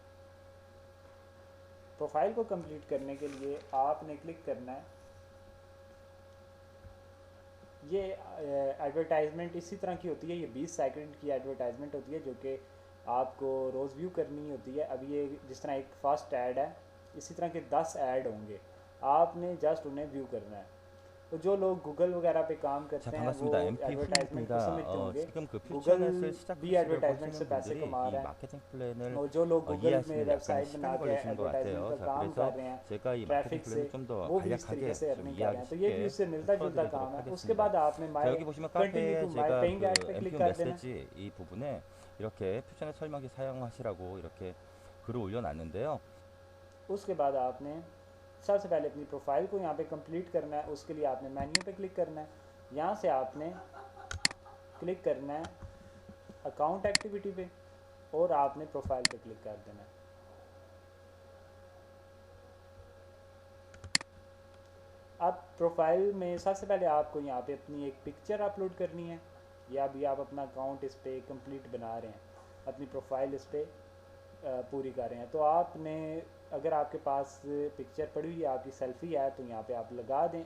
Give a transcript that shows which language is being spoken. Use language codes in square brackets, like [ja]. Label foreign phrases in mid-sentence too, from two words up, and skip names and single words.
[hi] प्रोफाइल को कंप्लीट करने के लिए आपने क्लिक करना है, ये एडवर्टाइजमेंट इसी तरह की होती है, ये 20 सेकंड की एडवर्टाइजमेंट होती है जो कि आपको रोज़ व्यू करनी होती है। अब ये जिस तरह एक [en] first ad [hi] है, इसी तरह के 10 ऐड होंगे, आपने जस्ट उन्हें व्यू करना है। तो जो लोग गूगल वगैरह पे काम [ko] 자, [hi] करते हैं वो [ko] 반갑습니다. MP [hi] एडवर्टाइजमेंट को [ko] 훈입니다. [hi] समझते होंगे। [ko] 지금 그 [hi] गूगल [ko] 퓨처넷을 [hi] भी [ko] 시작하시려고 [hi] एडवर्टाइजमेंट से [ko] 하시는 [hi] पैसे [ko] 분들이 [hi] कमा [ko] 이 [hi] रहा है, [ko] 마케팅 플랜을 [hi] और जो लोग गूगल में [ko] 이해하시는데 약간의 [hi] वेबसाइट बना [ko] 시간이 [hi] के [ko] 걸리시는 것 [hi] एडवर्टाइजमेंट [ko] 같아요. [hi] का [ko] 자, [hi] काम कर [ko] 그래서 [hi] रहे हैं [ko] 제가 이 [hi] ट्रैफिक [ko] 마케팅 [hi] से, [ko] 플랜을 좀 더 [hi] वो भी इस तरीके [ko] 간략하게 [hi] से [ko] 좀 [hi] अर्निंग कर रहे [ko] 이해하기 [hi] हैं। तो ये भी [ko] 쉽게 [hi] उससे [ko] 좀 [hi] मिलता जुलता काम [ko] 풀어드리도록 [hi] है। उसके [ko] 하겠습니다. [hi] बाद आपने [ko] 자, [hi] माई [ko] 여기 보시면 [hi] कंटिन्यू [ko] 카페에 [en] to my [ko] 제가 [en] paying ad [ko] 그 [hi] पे क्लिक [ko] MPU [hi] कर देना है। [ko] 메시지 이 부분에 이렇게 퓨처넷 설명기 사용하시라고 이렇게 글을 올려놨는데요. [hi] उसके बाद आपने सबसे पहले अपनी प्रोफाइल को यहाँ पे कंप्लीट करना है। उसके लिए आपने मेन्यू पे क्लिक करना है, यहाँ से आपने क्लिक करना है [en] account activity [hi] पे और आपने प्रोफाइल पे क्लिक कर देना है। अब प्रोफाइल में सबसे पहले आपको यहाँ पे अपनी एक [en] picture upload [hi] करनी है, या अभी आप अपना अकाउंट इस पर कंप्लीट बना रहे हैं, अपनी प्रोफाइल इस पर पूरी कर रहे हैं, तो आपने अगर आपके पास पिक्चर पड़ी हुई है, आपकी सेल्फ़ी है, तो यहाँ पे आप लगा दें।